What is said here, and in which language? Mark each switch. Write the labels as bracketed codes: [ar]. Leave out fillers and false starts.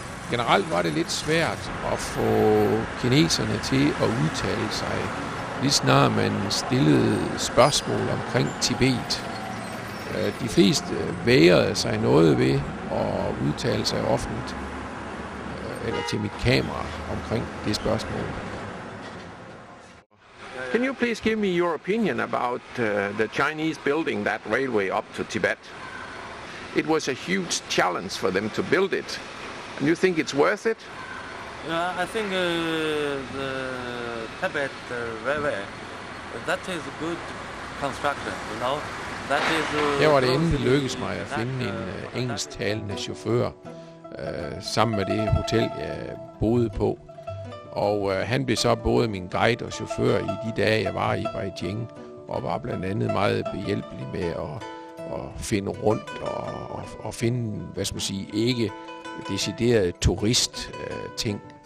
[da] Generelt var det lidt svært at få kineserne til at udtale sig, lige snart man stillede spørgsmål omkring Tibet. De fleste vægrede sig noget ved at udtale sig offentligt, eller til mit kamera omkring det spørgsmål. [en] Can you please give me your opinion about the Chinese building that railway up to Tibet? It was a huge challenge for them to build it. And you think it's worth it? Yeah, I think the Tibet railway, that is a good construction, you know. That is. [da] Her var det endelig lykkedes mig at finde en engelsktalende chauffør sammen med det hotel, jeg boede på. Og han blev så både min guide og chauffør i de dage, jeg var i Beijing, og var blandt andet meget behjælpelig med at finde rundt og finde, hvad skal man sige, ikke deciderede turist-ting.